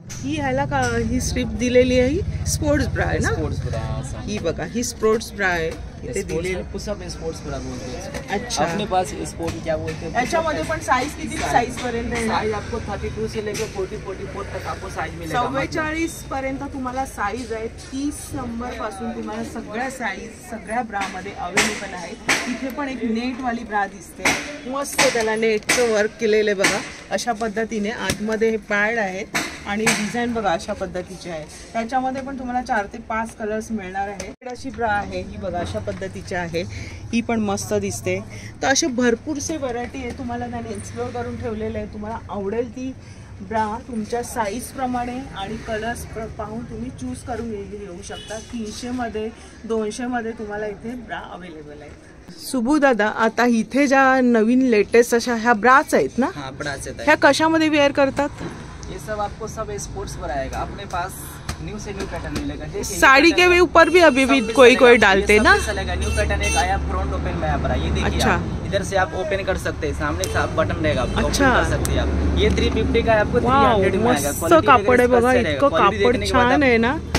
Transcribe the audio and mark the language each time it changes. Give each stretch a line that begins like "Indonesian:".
Marathi: ही ह्याला का ही स्ट्रीप दिलेली आहे, ही स्पोर्ट्स ब्रा आहे ना. ही बघा ही स्पोर्ट्स ब्रा आहे इथे दिलेली.
Hindi: पुशअप स्पोर्ट्स ब्रा बोलते हैं. अच्छा, अपने पास स्पोर्ट क्या बोलते हैं.
Marathi: याच्यामध्ये पण साइज किती साइज पर्यंत आहे?
Hindi: साइज आपको 32 से लेकर 44 तक आपको साइज मिलेगा.
Marathi: 44 पर्यंत तुम्हाला साइज आहे. 30 नंबर पासून तुम्हाला सगळ्या साइज सगळ्या ब्रामध्ये अवेलेबल आहेत. इथे पण एक नेटवाली ब्रा दिसते, मस्त त्याला नेटचं वर्क केलेलं आहे बघा. अशा पद्धतीने आतमध्ये हे पॅड आहेत. आणि डिझाईन बघा अशा पद्धतीची आहे. त्याच्यामध्ये पण तुम्हाला 4 ते 5 कलर्स मिळणार आहेत. अशी ब्रा आहे ही बघा अशा पद्धतीची आहे, ही पण मस्त दिसते. तर असे भरपूरसे व्हरायटी आहे, तुम्हाला त्याने एक्सप्लोर करून ठेवलेले आहे. तुम्हाला आवडेल ती ब्रा तुमच्या साईजप्रमाणे आणि कलर्स पाहून तुम्ही चूज करून घेऊ शकता. 300मध्ये 200मध्ये तुम्हाला इथे ब्रा अवेलेबल आहे. सुबू दादा, आता इथे ज्या नवीन लेटेस्ट अशा ह्या ब्राच आहेत ना,
Hindi: हाँ ब्राच है,
Marathi: ह्या कशामध्ये वेअर करतात?
Hindi: ये सब आपको सब स्पोर्ट्स पर आएगा. अपने पास न्यू से न्यू पैटर्न मिलेगा. साड़ी के ऊपर भी अभी भी कोई डालते ना. चलेगा. न्यू पैटर्न एक आया फ्रंट ओपन में आया. ये देखिए. अच्छा. इधर से आप ओपन कर सकते हैं, सामने से आप बटन रहेगा. अच्छा. कर सकते हैं आप. ये 350 का है, आपको 300 में आएगा.
Marathi: मस्त कापड आहे बघा, इतकं कापड छान आहे ना.